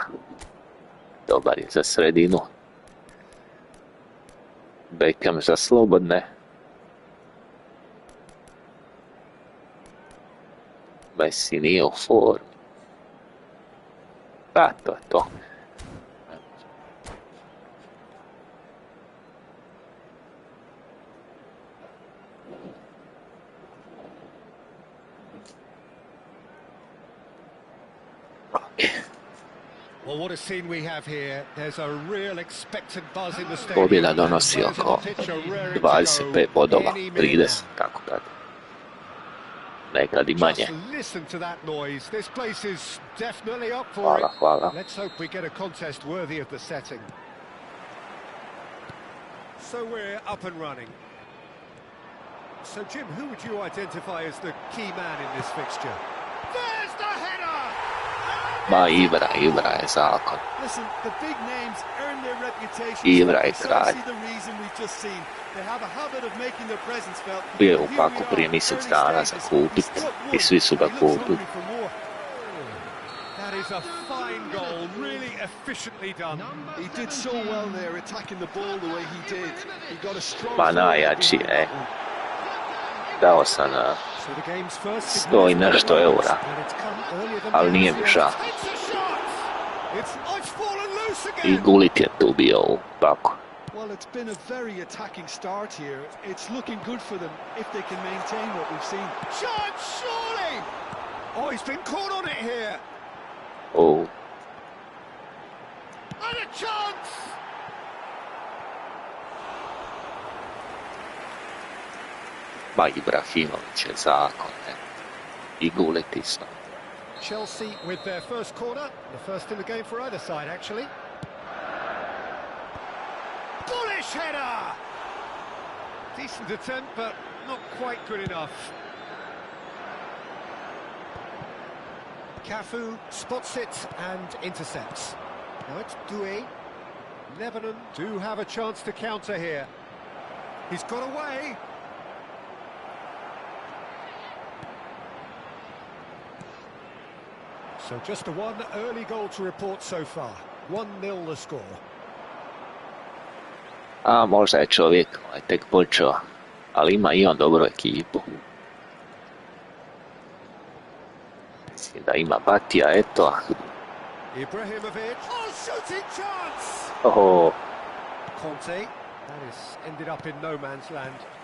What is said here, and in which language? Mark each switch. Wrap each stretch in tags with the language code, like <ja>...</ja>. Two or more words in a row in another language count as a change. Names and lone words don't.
<bs>Dobar je za sredinu. Beckham za slobodne. Messi nije u formi. Da, to je to.</bs> <en>Well, what a scene we have here. There's a real expectant buzz in the stadium.</en> <bs>Pobjeda donosi oko 25 bodova, 30, tako da. Nekad i manje.</bs> <en>Just listen to that noise. This place is definitely up for</en> <bs>Hvala,</bs> <en>it.</en> <bs>hvala.</bs> <en>Let's hope we get a contest worthy of the setting. So we're up and running. So Jim, who would you identify as the key man in this fixture? There's the header!</en> <bs>Ma Ibra je zakon.</bs> <en>Listen, the big names earn their reputation.</en> <bs>Ibra je kralj. Bio je u paku prije mjesec dana za kupit i svi su ga kupili.</bs> <en>That is a fine goal, really efficiently done. He did so well there, attacking the ball the way he did. He got a strong.</en> <bs>Ma najjači, Dao sam 100 i nešto eura, ali nije mi žao. I Gullit je tu bio u paku.</bs> <en>Well, it's been a very attacking start here. It's looking good for them if they can maintain what we've seen. Chance, surely! Oh, he's been caught on it here. Oh. And a chance!</en> <bs>Ma Ibrahimović je zakon, I Gullit isto.</bs> <en>Chelsea with their first corner, the first in the game for either side, actually. Bullish header! Decent attempt, but not quite good enough. Cafu spots it and intercepts. Now it's Doué. Lebanon do have a chance to counter here. He's got away. So just the one early goal to report so far. 1-0 the score.</en> <bs>A možda je čovjek tek počeo, ali ima i on dobru ekipu. Mislim da ima Batija, eto. Ibrahimović.</bs> <en>Oh, shooting chance! Oh. Conte. That is ended up in no man's land.</en>